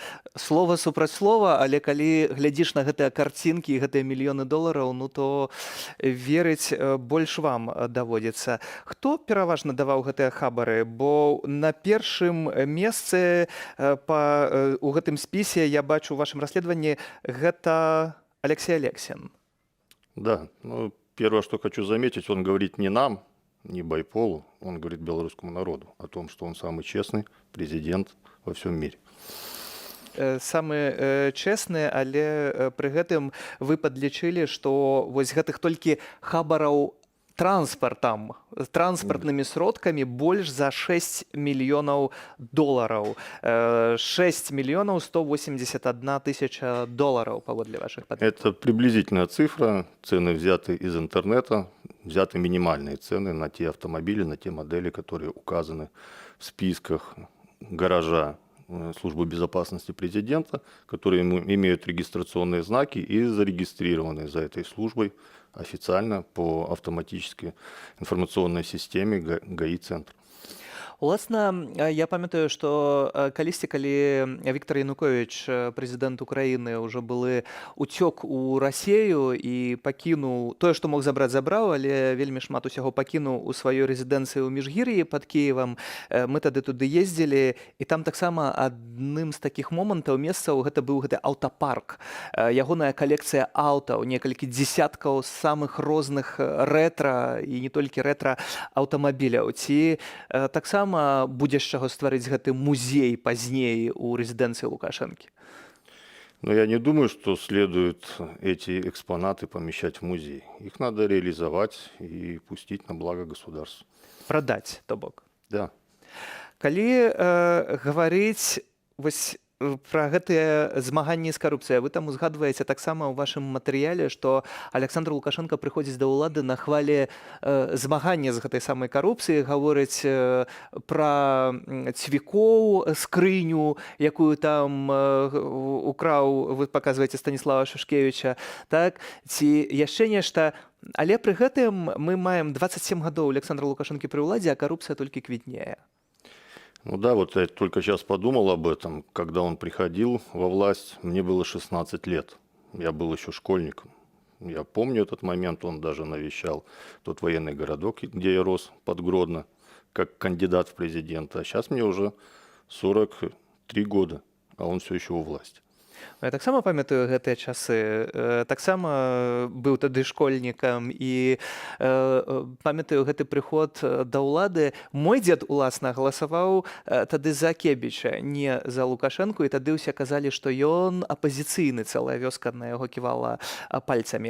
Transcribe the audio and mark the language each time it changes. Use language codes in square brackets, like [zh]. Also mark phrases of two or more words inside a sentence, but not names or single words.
[be] Слова супраць слова, але калі глядзіш на гэтыя карцінкі і гэтыя мільёны долараў, ну то верыць больш вам даводзіцца. Хто пераважна даваў гэтыя хабары? Бо на першым месцы у гэтым спісе я бачу ў вашым расследаванні гэта Алексей Алексин. [ru] Да, ну, первое, что хочу заметить, он говорит не нам, не Байполу, он говорит белорусскому народу о том, что он самый честный президент во всем мире. [be] Самы чэсны, але пры гэтым вы падлічылі, што вось гэтых толькі хабараў транспартам, транспартнымі сродкамі больш за 6 мільёнаў долараў. [ru] 6 миллионов 181 тысяча долларов, паводле ваших подсчетов. Это приблизительная цифра. Цены взяты из интернета, взяты минимальные цены на те автомобили, на те модели, которые указаны в списках гаража Службы безопасности президента, которые имеют регистрационные знаки и зарегистрированы за этой службой официально по автоматической информационной системе ГАИ-центр. [be] Уласна, я памятаю, што калісьці, калі Віктор Янукович, прэзідэнт Украіны, ўжо былы уцёк у Расею і пакінуў тое, што мог забраць, забраў, але вельмі шмат усяго пакінуў у сваёй рэзідэнцыі ў Міжгір'і пад Кіевам. Мы тады туды ездзілі, і там таксама адным з такіх момантаў месцаў гэта быў гэты аўтапарк. Ягоная калекцыя аўтаў, некалькі дзесяткаў самых розных рэтра і не толькі рэтра аўтамабіляў. Ці таксама будзе з чаго стварыць гэты музей пазней у рэзідэнцыі Лукашэнкі? [ru] Но я не думаю, что следует эти экспонаты помещать в музей. Их надо реализовать и пустить на благо государства. Продать, то бок. Да. [be] Калі гаварыць вось пра гэтыя змаганні з карупцыяй, вы там узгадваеце таксама ў вашым матэрыяле, што Александр Лукашенко прыходзіць да ўлады на хвалі змагання з гэтай самай карупцыі, гаворыць пра цвікоў, скрыню, якую там украў, вы паказваеце, Станіслава Шушкевіча, так? Ці яшчэ нешта. Але пры гэтым мы маем 27 гадоў Александра Лукашэнкі пры ўладзе, а карупцыя толькі квітнее. [ru] Ну да, вот я только сейчас подумал об этом. Когда он приходил во власть, мне было 16 лет. Я был еще школьником. Я помню этот момент, он даже навещал тот военный городок, где я рос, под Гродно, как кандидат в президенты. А сейчас мне уже 43 года, а он все еще у власти. [be] Я таксама памятаю гэтыя часы, таксама быў тады школьнікам і памятаю гэты прыход да ўлады. Мой дзед, уласна, галасаваў тады за Кебіча, не за Лукашэнку, і тады ўсе казалі, што ён апазіцыйны, цэлая вёска на яго ківала пальцамі.